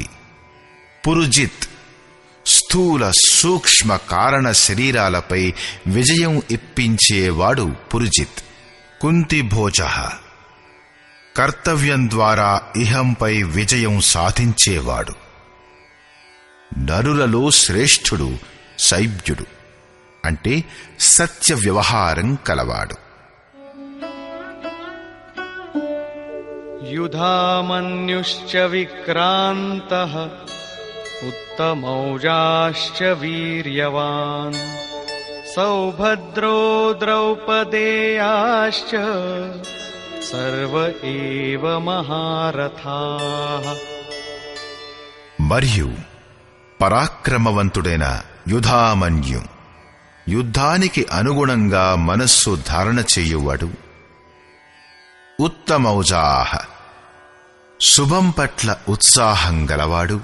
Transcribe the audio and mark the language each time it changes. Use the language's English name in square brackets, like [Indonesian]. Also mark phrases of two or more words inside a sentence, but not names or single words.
[Telugu] పురుజిత్ స్థూల సూక్ష్మ కారణ శరీరాలపై విజయం ఇప్పించేవాడు పురుజిత్. కుంతిభోజః కర్తవ్యం ద్వారా ఇహంపై విజయం సాధించేవాడు. నరులలో శ్రేష్ఠుడు శైబ్యుడు, అంటే సత్య వ్యవహారం కలవాడు. [Sanskrit] युधामन्युश्च विक्रान्तः उत्तमौजाश्च वीर्यवान् सौभद्रो द्रौपदेयाश्च सर्व एव महारथाः. [Telugu] మరియు పరాక్రమవంతుడైన యుధామన్యు, యుద్ధానికి అనుగుణంగా మనస్సు ధారణ చేయువాడు. ఉత్తమౌజాః శుభం పట్ల ఉత్సాహం గలవాడు.